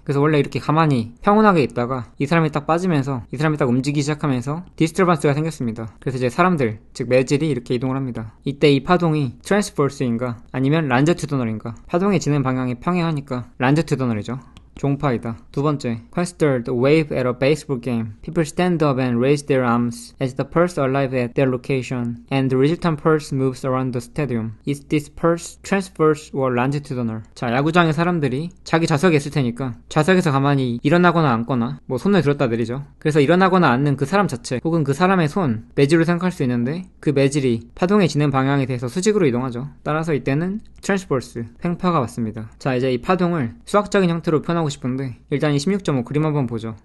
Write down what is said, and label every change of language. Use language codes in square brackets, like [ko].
[ko] 그래서 원래 이렇게 가만히 평온하게 있다가 이 사람이 딱 빠지면서 이 사람이 딱 움직이기 시작하면서 디스터번스가 생겼습니다. 그래서 이제 사람들, 즉 매질이 이렇게 이동을 합니다. 이때 이 파동이 트랜스버스인가 아니면 란제튜더널인가, 파동이 지는 방향이 평행하니까 란제튜더널이죠. 종파이다. [en] 두 번째, consider the wave at a baseball game. People stand up and raise their arms as the pulse arrives at their location, and the resultant pulse moves around the stadium. Is this pulse transverse or longitudinal? [ko] 자, 야구장의 사람들이 자기 좌석에 있을 테니까 좌석에서 가만히 일어나거나 앉거나 뭐 손을 들었다 내리죠. 그래서 일어나거나 앉는 그 사람 자체 혹은 그 사람의 손, 매질로 생각할 수 있는데 그 매질이 파동의 진행 방향에 대해서 수직으로 이동하죠. 따라서 이때는 transverse, 횡파가 맞습니다. 자, 이제 이 파동을 수학적인 형태로 표현하고 싶은데 일단 이 16.5 그림 한번 보죠.